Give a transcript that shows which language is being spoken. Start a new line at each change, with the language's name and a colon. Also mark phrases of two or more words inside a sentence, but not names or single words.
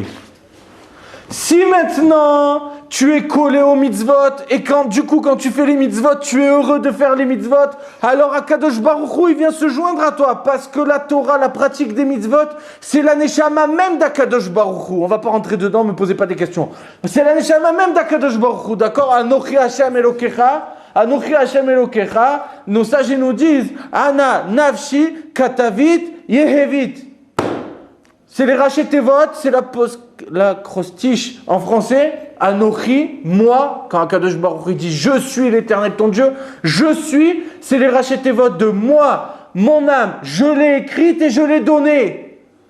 French: Si maintenant tu es collé aux mitzvot et quand tu fais les mitzvot, tu es heureux de faire les mitzvot, alors
Hebrew: Akadosh Baruch Hu,
French: il vient se joindre à toi parce que la Torah, la pratique des mitzvot, c'est la neshama même
Hebrew: d'Akadosh Baruch Hu.
French: On va pas rentrer dedans, ne me posez pas des questions. C'est la
Hebrew: neshama même d'Akadosh Baruch Hu,
French: d'accord?
Hebrew: Anochi Hashem Elokecha, Anochi Hashem Elokecha,
French: nos sages nous disent
Hebrew: Ana Nafshi Katavit Yehevit.
French: C'est les rachetevot, c'est l'acrostiche en français. Anochi, moi, quand
Hebrew: Akadosh Baruch Hu
French: dit je suis l'Éternel ton Dieu, je suis, c'est les rachetevot de moi, mon âme, je l'ai écrite et je l'ai donnée.